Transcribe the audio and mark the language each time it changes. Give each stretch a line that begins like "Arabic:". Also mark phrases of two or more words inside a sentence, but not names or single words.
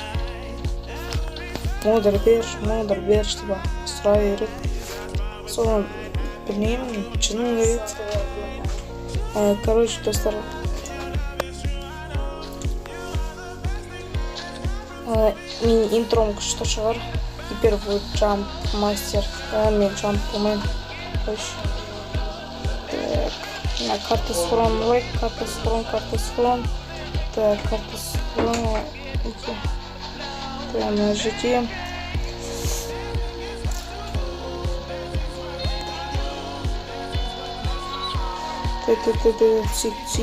Kazakh: Модер бер деп сұрай береді. Соны білмеймін, шыным керек. Короче, достар, менің интром күшті шығар.
Russian: Теперь будет
English: jump master.
Kazakh: Мен джамп болмайым. Так, карта сұран, лайк, карта сұран. Так, карта сұран. Так, жетем. Цик.